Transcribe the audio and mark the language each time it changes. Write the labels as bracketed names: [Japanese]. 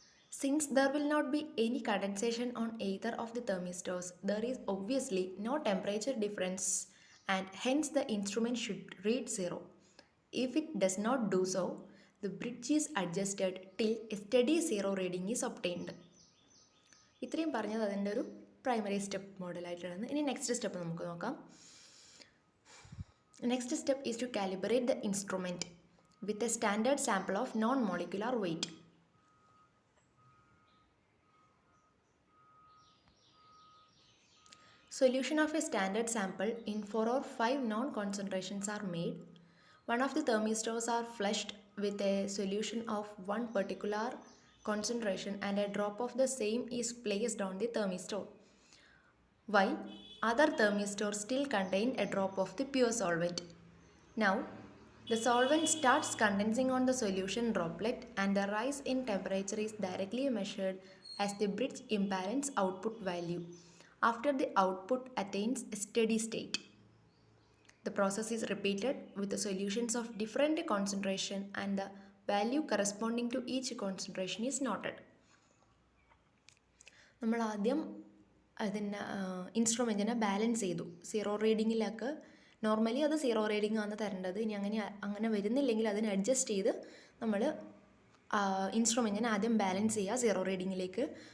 [English] Since there will not be any condensation on either of the thermistors, there is obviously no temperature difference and hence the instrument should read 0. If it does not do so, the bridge is adjusted till a steady 0 reading is obtained. [Malayalam] ഇത്രയും പറഞ്ഞത് അതിൻ്റെ ഒരു primary step മോഡലായിട്ടാണ്. ഇനി next step നമുക്ക് നോക്കാം. [English] Next step is to calibrate the instrument with a standard sample of known molecular weight. Solution of a standard sample in 4 or 5 known concentrations are made. One of the thermistors are flushed with a solution of one particular concentration and a drop of the same is placed on the thermistor, while other thermistors still contain a drop of the pure solvent. Now, the solvent starts condensing on the solution droplet and the rise in temperature is directly measured as the bridge imbalance output value after the output attains a steady state. The process is repeated with the solutions of different concentration and the value corresponding to each concentration is noted. [Malayalam] നമ്മൾ ആദ്യം അതിന് ഇൻസ്ട്രുമെൻറ്റിനെ balance ചെയ്തു. 0 റീഡിങ്ങിലൊക്കെ normally അത് 0 reading ആണ് തരേണ്ടത്. ഇനി അങ്ങനെ വരുന്നില്ലെങ്കിൽ അതിനെ അഡ്ജസ്റ്റ് ചെയ്ത് നമ്മൾ ഇൻസ്ട്രുമെൻറ്റിനെ ആദ്യം ബാലൻസ് ചെയ്യുക 0 റീഡിങ്ങിലേക്ക്.